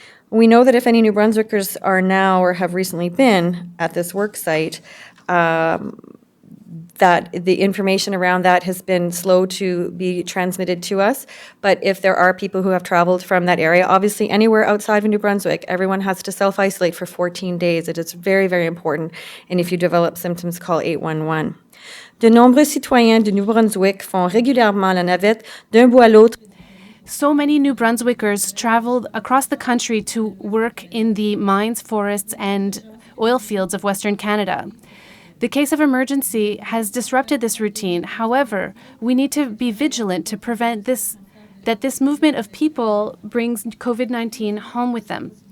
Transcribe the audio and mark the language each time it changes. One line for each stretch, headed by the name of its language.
English: We know that if any New Brunswickers are now or have recently been at this work site, that the information around that has been slow to be transmitted to us. But if there are people who have traveled from that area, obviously anywhere outside of New Brunswick, everyone has to self-isolate for 14 days. It is very, very important. And if you develop symptoms, call 811.
French: De nombreux citoyens de Nouveau-Brunswick font régulièrement la navette d'un bout à l'autre.
English: So many New Brunswickers traveled across the country to work in the mines, forests, and oil fields of Western Canada. The case of emergency has disrupted this routine. However, we need to be vigilant to prevent that this movement of people brings COVID-19 home with them.